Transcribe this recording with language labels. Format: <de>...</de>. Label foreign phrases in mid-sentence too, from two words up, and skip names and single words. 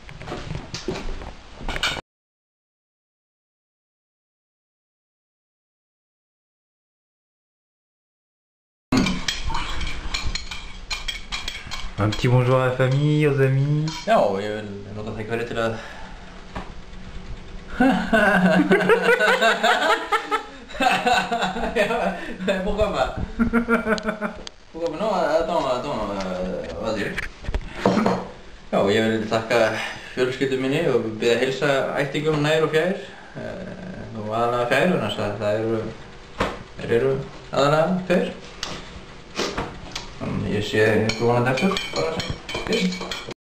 <fr>Un petit bonjour à la famille, aux amis.</fr> <is>Já, ég vil nota tækifærið til að</is> <fr>Pourquoi non, attends, vas-y.</fr> <is>Já, ég vil þakka fjölskyldu minni og biðja að heilsa ættingum nær og fjær. Og aðalega fjær, þannig að þeir eru aðalega fjær. Ég sé ykkur vonandi eftir, bara fyrst.</is>